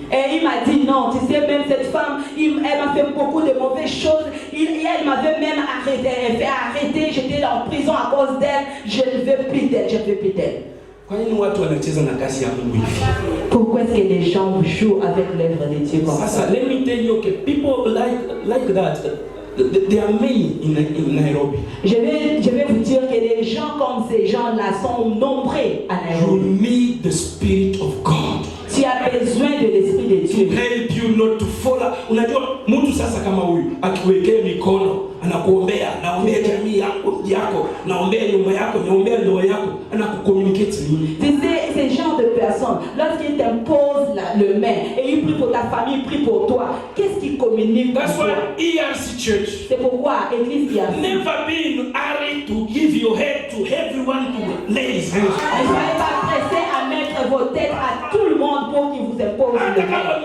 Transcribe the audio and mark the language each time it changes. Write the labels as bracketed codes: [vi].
[fr] Et il m'a dit non, tu sais, même cette femme, elle m'a fait beaucoup de mauvaises choses. Elle m'avait même arrêté, j'étais en prison à cause d'elle. Je ne veux plus d'elle, [sw] Kwa nini watu wanacheza na kazi ya Mungu hivi? [fr] Pourquoi est-ce que les gens jouent avec l'œuvre de Dieu comme ça? [en] Sasa, let me tell you, okay, people like that. There are many in Nairobi. [fr] Je vais vous dire que les gens comme ces gens-là sont nombreux à Nairobi. [en] You need the Spirit of God. [fr] Tu as besoin de l'Esprit de Dieu. [en] To help you not to follow. [sw] Unajua mtu sasa kama huyu akiwekea mikono anakuombea, naombea jamii yako, naombea nyumba yako, naombea ndoa yako, anakucommunicate nini? [fr] Tu sais, ces genres de personnes, lorsqu'ils t'imposent le main et ils prient pour ta famille, ils prient pour toi, qu'est-ce qu'ils communiquent pour toi? [en] That's why ERC Church. [fr] C'est pourquoi Église ERC. [en] Never be in hurry to give your head to everyone to lay his hands. [fr] Ne soyez pas pressés à mettre vos têtes à tout le monde pour qu'il vous impose le main.